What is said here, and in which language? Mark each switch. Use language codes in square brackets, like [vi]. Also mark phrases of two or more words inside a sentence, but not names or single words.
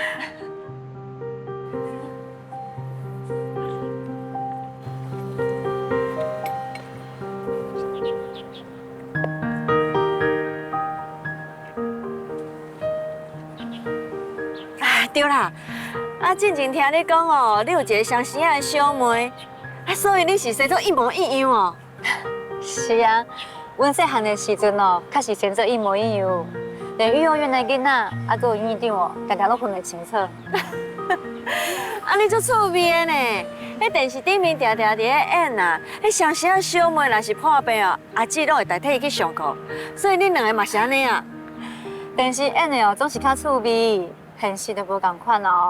[nan] 对啦，啊，之前听你讲哦，你有一个相生的小妹，啊，所以你是生做一模一样哦。是啊，阮细汉的时阵哦，确实生做一模一样，连幼儿园的囡仔，啊，佮有院长哦，常常拢分得清楚。啊，你足趣味的呢！迄电视顶面常常伫咧演啊，迄相生的小妹若是破病哦，阿姊拢会代替伊去上课，所以恁两个嘛是安尼啊。电视演的哦，总是较趣味。现实就无共款哦。